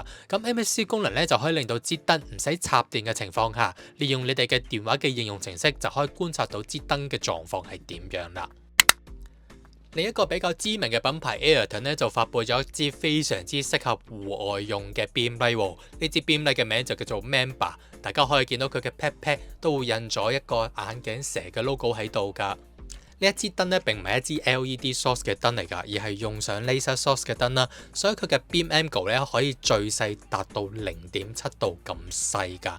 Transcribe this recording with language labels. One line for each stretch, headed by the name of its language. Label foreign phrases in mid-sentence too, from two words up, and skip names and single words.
Cantonese: 咁 NFC 功能咧就可以令到支燈唔使插電嘅情況下，利用你哋嘅電話嘅應用程式就可以觀察到支燈嘅狀況係點樣啦。另一個比較知名嘅品牌 Ayrton 咧就發佈咗一支非常之適合戶外用嘅
English: beam light，
Cantonese: 呢支
English: beam light
Cantonese: 嘅名就叫做 Mamba。大家可以見到佢嘅 pad 都會印咗一個眼鏡蛇嘅 logo 喺度㗎。呢一支燈咧並唔係一支
English: LED source
Cantonese: 嘅燈嚟㗎，而係用上
English: laser source
Cantonese: 嘅燈啦，所以佢嘅
English: beam angle
Cantonese: 咧可以最細達到0.7度咁細㗎。